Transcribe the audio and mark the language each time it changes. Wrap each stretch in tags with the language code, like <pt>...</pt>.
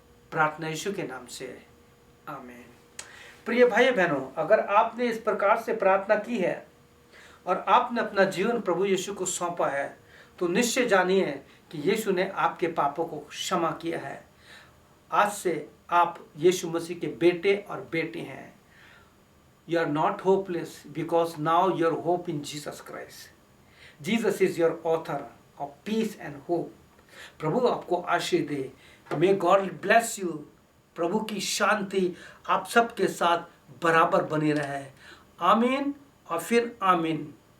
<hi>प्रार्थना यीशु के नाम से, आमीन। प्रिय भाई बहनों, अगर आपने इस प्रकार से प्रार्थना की है और आपने अपना जीवन प्रभु यीशु को सौंपा है, तो निश्चय जानिए कि यीशु ने आपके पापों को क्षमा किया है। आज से आप यीशु मसीह के बेटे और बेटी हैं।</hi> <en>You are not hopeless because now your hope in Jesus Christ. Jesus is your author of peace and hope.</en> <hi>प्रभु आपको आशीष दे।</hi> <en>May God bless you.</en> <hi>प्रभु की शांति आप सबके साथ बराबर बनी रहे। आमीन और फिर आमीन।</hi>